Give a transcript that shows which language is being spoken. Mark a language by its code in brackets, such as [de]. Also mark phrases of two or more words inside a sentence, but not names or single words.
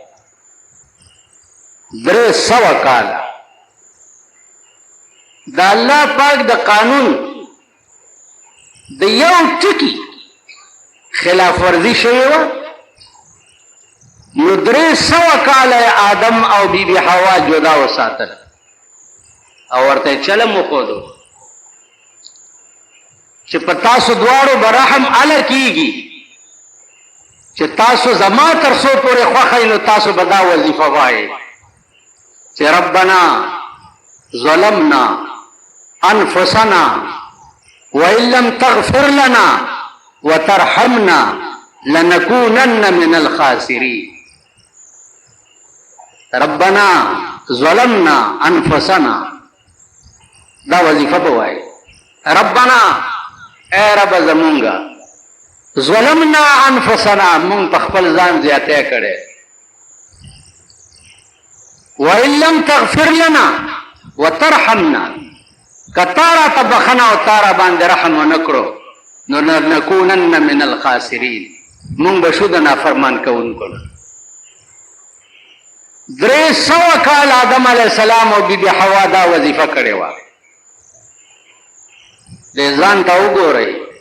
[ps] 300 کاله د الله پاک د قانون د یو ټکی خلاف ورزي شوی و نو 300 کاله آدم او بی بی حوا جدا وساتل او ورته چلم وخودو چې په تاسو دواړو برحم اله کیږي چې تاسو زما تر څو پورې خوښئ نو تاسو به دا وظیفه وایئ چې [ar] ربنا ظلمنا انفسنا وان لم تغفر لنا وترحمنا لنكونن من الخاسرين ربنا ظلمنا انفسنا [ps] دا وظیفه به وایئ ربنا اے رب زمونږه [ar] ظلمنا انفسنا [ps] مونږ په خپل ځان زیاتی کړی [ar] وان لم تغفر لنا وترحمنا [ps] که تا راته بخنه او تا را باندې رحم ونه کړو نو [ar] لنکونن من الخاسرین [ps] مونږ به شو د نافرمان کوونکو نه 300 کال آدم [ar] علیه السلام [ps] او بی بی حوا دا وظیفه کړې وه دې ځان ته وګورئ